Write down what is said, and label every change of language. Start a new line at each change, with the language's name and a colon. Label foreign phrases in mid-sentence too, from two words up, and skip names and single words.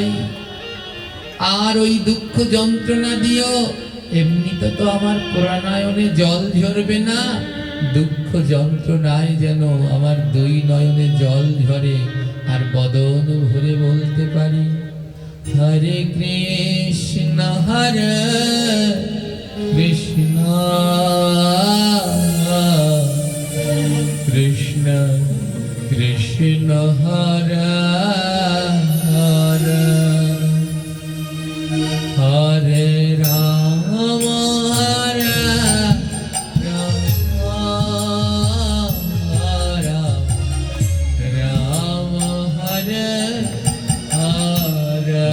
Bangla: আর ওই দুঃখ যন্ত্রণা দিও, এমনিতে তো আমার প্রাণায়নে জল ঝরবে না, দুঃখ যন্ত্রণায় যেন আমার দুই নয়নে জল ঝরে আর বদন ভরে বলতে পারি,
Sanskrit: হরে কৃষ্ণ হরে কৃষ্ণ কৃষ্ণ কৃষ্ণ হরে হরে, হরে রাম হরে রাম, রাম হরে হরে।